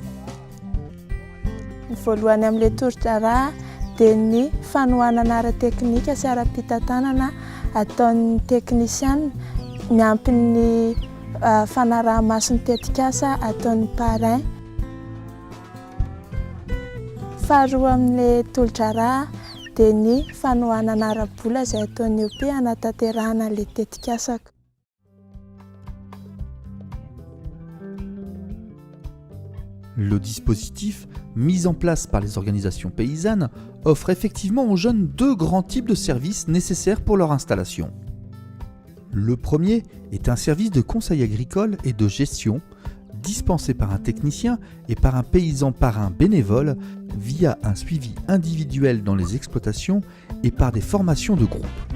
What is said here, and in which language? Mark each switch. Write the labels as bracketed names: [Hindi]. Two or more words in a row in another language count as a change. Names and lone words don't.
[Malagasy] Ny voalohany amin'ilay toro-drà dia ny fanohanana ara-teknika sy ara-pitantanana ataon'ny teknisiana miampy ny fanaraha-mason'ny tetikasa ataon'ny parrain. Faharoa amin'ilay tolo-drà dia ny fanohanana ara-bola izay ataon'ny OP hanatanterahana ilay tetikasako. [French] Le dispositif mis en place par les organisations paysannes offre effectivement aux jeunes deux grands types de services nécessaires pour leur installation. Le premier est un service de conseil agricole et de gestion dispensé par un technicien et par un paysan parrain bénévole via un suivi individuel dans les exploitations et par des formations de groupe.